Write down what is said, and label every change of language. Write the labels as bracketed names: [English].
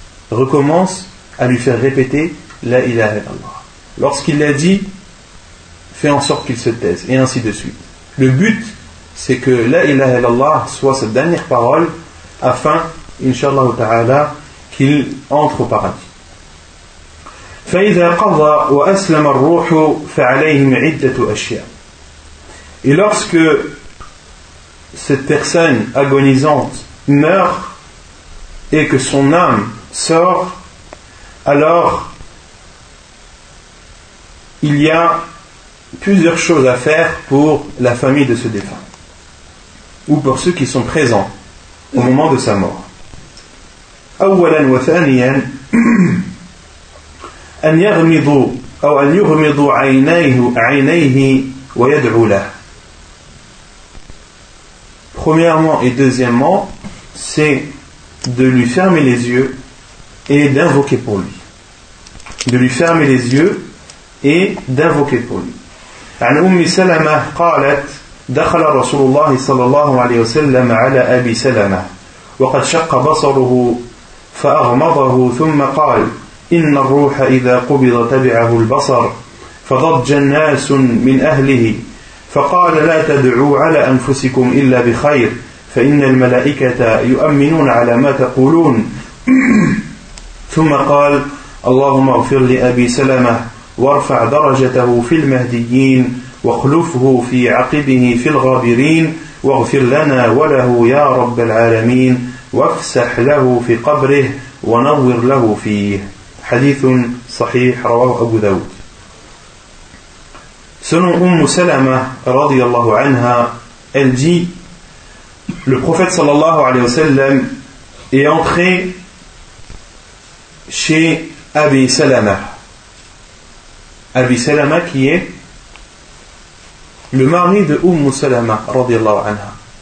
[French] Recommence à lui faire répéter [Arabic] la ilaha illallah. [French] Lorsqu'il l'a dit, fais en sorte qu'il se taise, et ainsi de suite. Le but, c'est que [Arabic] la ilaha illallah [French] soit sa dernière parole, afin, [Arabic] Inch'Allah ta'ala, [French] qu'il entre au paradis. [Arabic] فإذا قضى وأسلم الروح فعليهم عدة أشياء. [French] Et lorsque cette personne agonisante meurt et que son âme sort, alors il y a plusieurs choses à faire pour la famille de ce défunt ou pour ceux qui sont présents au moment de sa mort. [Arabic] أولاً وثانياً أن يغمض أو أن يغمض عينيه ويدعو له. [French] Premièrement et deuxièmement, c'est de lui fermer les yeux et d'invoquer pour lui. De lui fermer les yeux et d'invoquer pour lui. [Arabic] عن أم سلمة قالت دخل رسول الله صلى الله عليه وسلم على أبي سلمة وقد شق بصره فأغمضه ثم قال إن الروح إذا قبض تبعه البصر فضج الناس من أهله فقال لا تدعوا على أنفسكم إلا بخير فإن الملائكة يؤمنون على ما تقولون ثم قال اللهم اغفر لأبي سلمة وارفع درجته في المهديين واخلفه في عقبه في الغابرين واغفر لنا وله يا رب العالمين وافسح له في قبره ونور له فيه حديث صحيح رواه أبو داود. [French] Selon Umm Salama [Arabic] radiyallahu anha, [French] elle dit, le prophète [Arabic] sallallahu alayhi wa sallam [French] est entré chez Abi Salama. Abi Salama qui est le mari de Umm Salama [Arabic] radiyallahu anha.